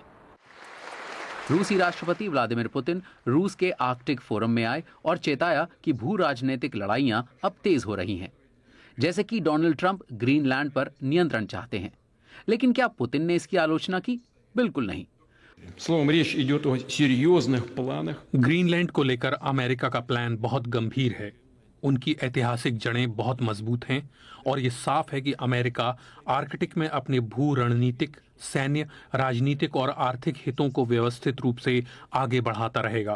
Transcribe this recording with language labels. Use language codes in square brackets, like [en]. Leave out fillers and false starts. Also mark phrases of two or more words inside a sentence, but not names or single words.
[hi] रूसी राष्ट्रपति व्लादिमीर पुतिन रूस के आर्कटिक फोरम में आए और चेताया कि भू राजनीतिक लड़ाइयां अब तेज हो रही हैं, जैसे कि डोनाल्ड ट्रंप ग्रीनलैंड पर नियंत्रण चाहते हैं। लेकिन क्या पुतिन ने इसकी आलोचना की? बिल्कुल नहीं। [ru] Словом, речь идет о серьезных планах. [hi] ग्रीनलैंड को लेकर अमेरिका का प्लान बहुत गंभीर है। उनकी ऐतिहासिक जड़ें बहुत मजबूत हैं और ये साफ है कि अमेरिका आर्कटिक में अपने भू रणनीतिक, सैन्य, राजनीतिक और आर्थिक हितों को व्यवस्थित रूप से आगे बढ़ाता रहेगा।